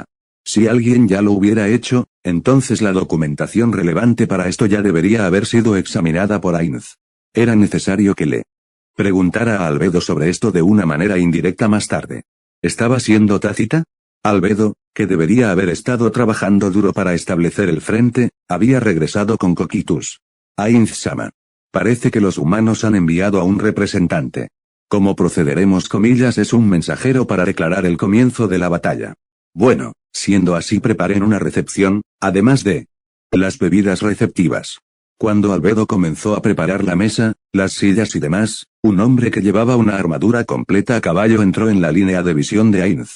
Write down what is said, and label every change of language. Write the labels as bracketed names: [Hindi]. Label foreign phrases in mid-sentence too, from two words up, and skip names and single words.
[Spanish] Si alguien ya lo hubiera hecho, entonces la documentación relevante para esto ya debería haber sido examinada por Ainz. Era necesario que le preguntara a Albedo sobre esto de una manera indirecta más tarde. ¿Estaba siendo tácita? Albedo, que debería haber estado trabajando duro para establecer el frente, había regresado con Coquitus. Ainz-sama. Parece que los humanos han enviado a un representante. ¿Cómo procederemos? Comillas, es un mensajero para declarar el comienzo de la batalla. Bueno, siendo así, preparen una recepción, además de las bebidas receptivas. Cuando Albedo comenzó a preparar la mesa, las sillas y demás, un hombre que llevaba una armadura completa a caballo entró en la línea de visión de Ainz.